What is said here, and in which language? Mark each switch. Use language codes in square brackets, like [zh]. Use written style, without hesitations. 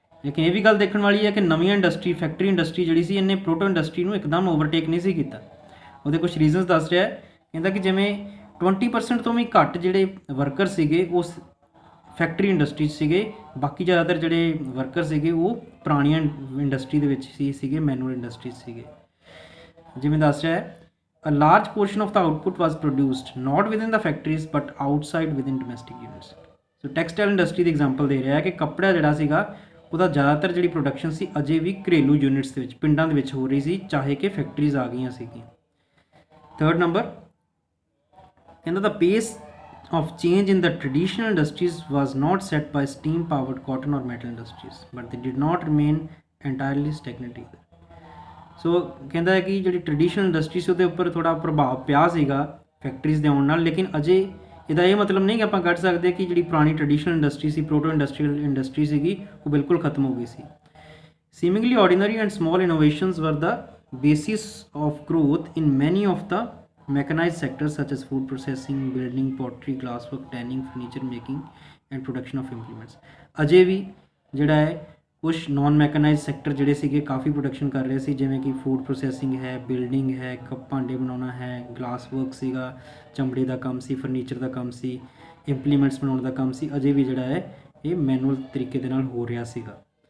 [pa] ਲੇਕਿਨ ਇਹ ਵੀ ਗੱਲ ਦੇਖਣ ਵਾਲੀ ਹੈ ਕਿ ਨਵੀਆਂ ਇੰਡਸਟਰੀ, ਫੈਕਟਰੀ ਇੰਡਸਟਰੀ ਜਿਹੜੀ ਸੀ ਇਹਨੇ ਪ੍ਰੋਟੋ ਇੰਡਸਟਰੀ ਨੂੰ ਇੱਕਦਮ ਓਵਰਟੇਕ ਨਹੀਂ ਸੀ ਕੀਤਾ। ਉਹਦੇ ਕੁਝ ਰੀਜ਼ਨਸ ਦੱਸ ਰਿਹਾ ਹੈ। ਕਹਿੰਦਾ ਕਿ ਜਿਵੇਂ 20% ਤੋਂ ਵੀ ਘੱਟ ਜਿਹੜੇ ਵਰਕਰ ਸੀਗੇ ਉਸ ਫੈਕਟਰੀ ਇੰਡਸਟਰੀ 'ਚ ਸੀਗੇ, ਬਾਕੀ ਜ਼ਿਆਦਾਤਰ ਜਿਹੜੇ ਵਰਕਰ ਸੀਗੇ ਉਹ ਪੁਰਾਣੀਆਂ ਇੰਡਸਟਰੀ ਦੇ ਵਿੱਚ ਸੀਗੇ, ਮੈਨੂਅਲ ਇੰਡਸਟਰੀ ਸੀਗੇ। ਜਿਵੇਂ ਦੱਸ ਰਿਹਾ ਹੈ [en] a large portion of the output was produced not within the factories but outside within domestic units। [pa] So textile industry ਦੀ example ਦੇ ਰਿਹਾ ਹੈ ਕਿ ਕੱਪੜਾ ਜਿਹੜਾ ਸੀਗਾ ਉਹਦਾ ਜ਼ਿਆਦਾਤਰ ਜਿਹੜੀ ਪ੍ਰੋਡਕਸ਼ਨ ਸੀ ਅਜੇ ਵੀ ਘਰੇਲੂ ਯੂਨਿਟਸ ਦੇ ਵਿੱਚ, ਪਿੰਡਾਂ ਦੇ ਵਿੱਚ ਹੋ ਰਹੀ ਸੀ, ਚਾਹੇ ਕਿ ਫੈਕਟਰੀਜ਼ ਆ ਗਈਆਂ ਸੀਗੀਆਂ। [en] Third number ਕਹਿੰਦਾ ਦਾ pace of change in the traditional industries was not set by steam powered cotton or metal industries, but they did not remain entirely stagnant either। [pa] ਸੋ ਕਹਿੰਦਾ ਹੈ ਕਿ ਜਿਹੜੀ ਟ੍ਰੈਡੀਸ਼ਨਲ ਇੰਡਸਟਰੀ ਸੀ ਉਹਦੇ ਉੱਪਰ ਥੋੜ੍ਹਾ ਪ੍ਰਭਾਵ ਪਿਆ ਸੀਗਾ ਫੈਕਟਰੀਜ਼ ਦੇ ਆਉਣ ਨਾਲ, ਲੇਕਿਨ ਅਜੇ ਇਹਦਾ ਇਹ ਮਤਲਬ ਨਹੀਂ ਕਿ ਆਪਾਂ ਕੱਢ ਸਕਦੇ ਕਿ ਜਿਹੜੀ ਪੁਰਾਣੀ ਟ੍ਰੈਡੀਸ਼ਨਲ ਇੰਡਸਟਰੀ ਸੀ, ਪ੍ਰੋਟੋ ਇੰਡਸਟਰੀਅਲ ਇੰਡਸਟਰੀ ਸੀਗੀ, ਉਹ ਬਿਲਕੁਲ ਖਤਮ ਹੋ ਗਈ ਸੀ। [en] Seemingly ordinary and small innovations were the basis of growth in many of the mechanized sectors such as food processing, building, pottery, glasswork, tanning, furniture making and production of implements। [pa] ਅਜੇ ਵੀ ਜਿਹੜਾ ਹੈ ਕੁਝ naan ਮੈਕਨਾਈਜ਼ਡ sector ਜਿਹੜੇ ਸੀਗੇ ਕਾਫੀ production ਕਰ ਰਹੇ ਸੀ, ਜਿਵੇਂ ਕਿ food processing ਹੈ, ਬਿਲਡਿੰਗ ਹੈ, ਕੱਪ ਭਾਂਡੇ ਬਣਾਉਣਾ ਹੈ, ਗਲਾਸ ਵਰਕ ਸੀਗਾ, ਚਮੜੇ ਦਾ ਕੰਮ ਸੀ, ਫਰਨੀਚਰ ਦਾ ਕੰਮ ਸੀ, ਇੰਪਲੀਮੈਂਟਸ ਬਣਾਉਣ ਦਾ ਕੰਮ ਸੀ, ਅਜੇ ਵੀ ਜਿਹੜਾ ਹੈ ਇਹ ਮੈਨੂਅਲ ਤਰੀਕੇ ਦੇ ਨਾਲ ਹੋ ਰਿਹਾ ਸੀਗਾ।